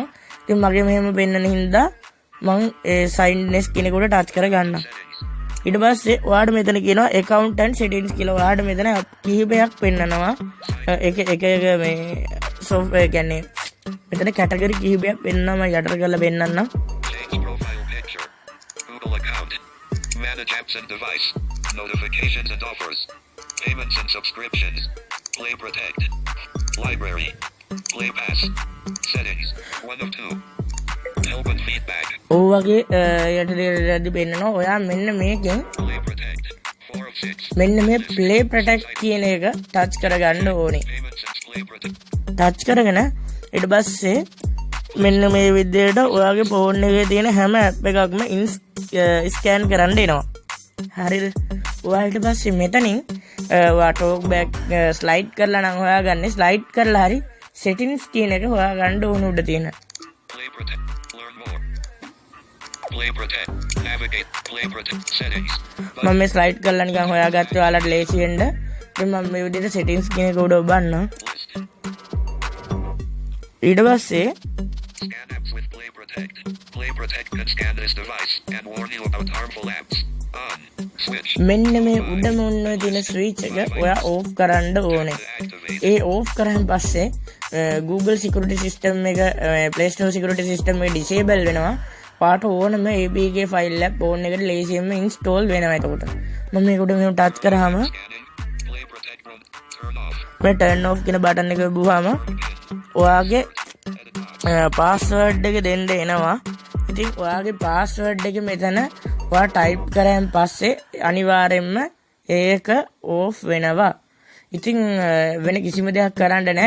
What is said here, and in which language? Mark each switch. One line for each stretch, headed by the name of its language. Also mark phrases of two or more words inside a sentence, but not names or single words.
Sinhala: ඉතින් මගේ මෙහෙම පෙන්වන හින්දා මම
English: sign next
Sinhala: කියන එකට ටච් කරගන්නවා. ඊට පස්සේ ඔයාට මෙතන කියනවා
English: account and settings
Sinhala: කියලා. ඔයාට මෙතන කිහිපයක් පෙන්නනවා. එක මේ software කියන්නේ මෙතන category කිහිපයක් පෙන්නනවා. යටට කරලා පෙන්නන්නම්.
English: Manage apps and device, notifications and offers, payments and subscriptions, Play Protect, library, Play Pass, settings, 1 of 2, help and feedback.
Sinhala: ඔයගේ යටදී පෙන්නනවා ඔයා මෙන්න මේකෙන්
English: Play Protect, 4 of 6.
Sinhala: මෙන්න මේ Play Protect කියන එක ටච් කරගන්න ඕනේ.
English: Payments and Play Protect.
Sinhala: ටච් කරගෙන ඊට පස්සේ මෙන්න මේ විදිහට ඔයාගේ ෆෝන් එකේ තියෙන හැම ඇප් එකක්ම ස්කෑන් කරන්න එනවා. හරිද? ඔයා ඊට පස්සේ මෙතනින් ඔයා ටෝක් බෑක් ස්ලයිඩ් කරලා නම් හොයාගන්නේ ස්ලයිඩ් කරලා හරි settings කියන එක හොයාගන්න ඕන උඩ තියෙන.
English: Play Protect, learn more. Play Protect, navigate, Play Protect, settings.
Sinhala: මම මේ ස්ලයිඩ් කරලා නිකන් හොයාගත්තේ ඔයාලට ලේසි වෙන්න. ඉතින් මම මේ විදිහට settings කියන එක උඩ ඔබන්නම්. ඊට පස්සේ
English: Scan apps with Play Protect. Play Protect can scan this device and warn you about harmful apps. On. Switch.
Sinhala: මෙන්න මේ උඩම ඔන්න තියෙන ස්විච් එක ඔයා ඕෆ් කරන්න ඕනේ. ඒ ඕෆ් කරාන් පස්සේ
English: Google security system
Sinhala: එක
English: Play Store security system
Sinhala: එක disable වෙනවා. පාට ඕනම APK ෆයිල් එකක් ෆෝන් එකට ලේසියෙන්ම install වෙනවා. එතකොට මම මේක උඩ මෙහෙම ටච් කරාම
English: Play Protect turn off.
Sinhala: මේ
English: turn off
Sinhala: කියන බටන් එක ඔබුවාම ඔයාගේ පාස්වර්ඩ් එක දෙන්න එනවා. ඉතින් ඔයාගේ පාස්වර්ඩ් එක මෙතන ඔයා ටයිප් කරාන් පස්සේ අනිවාර්යෙන්ම ඒක ඕෆ් වෙනවා. ඉතින් වෙන කිසිම දෙයක් කරන්න නැහැ.